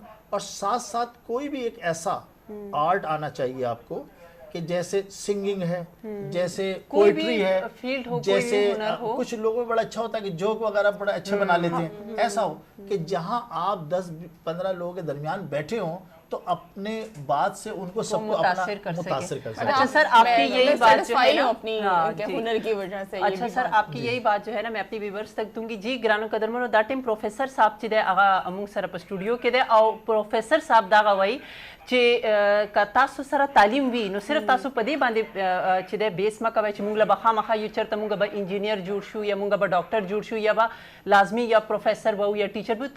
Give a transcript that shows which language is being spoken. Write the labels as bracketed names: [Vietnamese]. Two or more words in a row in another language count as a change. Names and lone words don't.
[Urdu] اور ساتھ ساتھ کوئی بھی ایک ایسا آرٹ آنا چاہیے آپ کو کہ جیسے سنگنگ ہے, جیسے پوئٹری ہے, جیسے کچھ لوگوں میں بڑا اچھا ہوتا ہے کہ جوک وغیرہ بڑا اچھے بنا لیتے ہیں. ایسا ہو کہ جہاں آپ 10-15 لوگوں کے درمیان بیٹھے ہوں تو اپنے بات سے ان کو سب کو متاثر کر متاثر کر سکے. اچھا سر آپ کی یہی بات جو ہے نا اپنی ہنر کی وجہ سے. اچھا سر آپ کی یہی بات جو ہے نا میں اپنی ویورز تک دوں گی. [Pashto] جی گرانو قدرمنو دا ټیم پروفیسر صاحب چې دی هغه موږ سره په سټوډیو کې دی او پروفیسر صاحب دغه وایي چې که تاسو سره تعلیم وي نو صرف تاسو په دې باندې چې دی بیس مه کوئ چې موږ له به خامخا یو چېرته موږ به انجینیر جوړ شو یا موږ به ډاکټر جوړ شو یا به لازمي یا پروفیسر به یا ټیچر به.